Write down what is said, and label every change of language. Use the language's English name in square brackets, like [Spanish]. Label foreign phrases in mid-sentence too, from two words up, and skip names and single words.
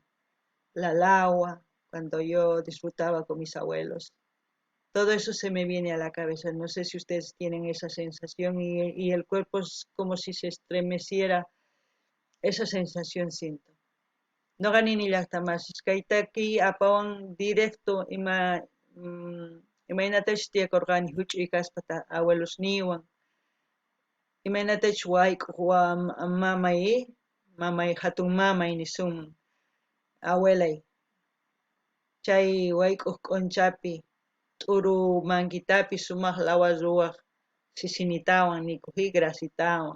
[Spanish] La lagua, cuando yo disfrutaba con mis abuelos. Todo eso se me viene a la cabeza. No sé si ustedes tienen esa sensación y el cuerpo es como si se estremeciera. Esa sensación siento. No gané ni las más. [Quechua] Kaita aquí apawan directo imaynatach tiyakurqani huch'uy kaspata abuelos niwan. Imaynatach wayk'uq mamay hatun mamay nisun abuelay. Chay wayk'uq k'unchapi t'uru manguitapi sumaq lawa ruwaq sisinitawan nikuj grasitawan.